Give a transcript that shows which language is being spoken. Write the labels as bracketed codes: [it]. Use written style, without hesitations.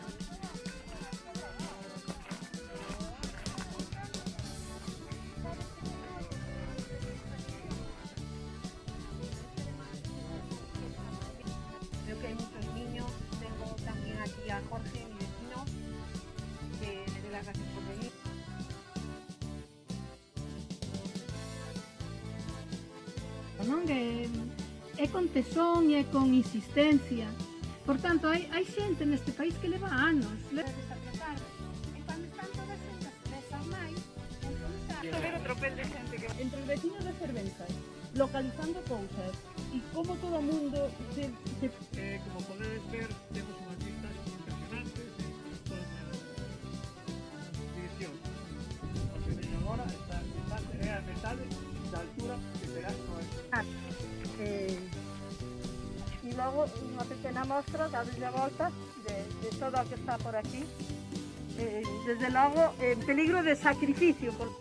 [es] Creo que hay muchos niños, tengo también aquí a Jorge, mi vecino, que le doy las gracias por venir. [gl] Non é con tesón e é con insistencia. Por tanto, hai xente neste país que leva anos. E cando están todas xuntas desas máis, ver o tropel de xente que... Entre os vecinos de Fervenzas, localizando cousas e como todo o mundo se... Como podedes ver, temos unhas vistas impresionantes de todas as direccións. O que ven agora é a metade da altura que terás no E logo unha pequena mostra darles a volta de todo o que está por aquí. Desde logo, en peligro de sacrificio.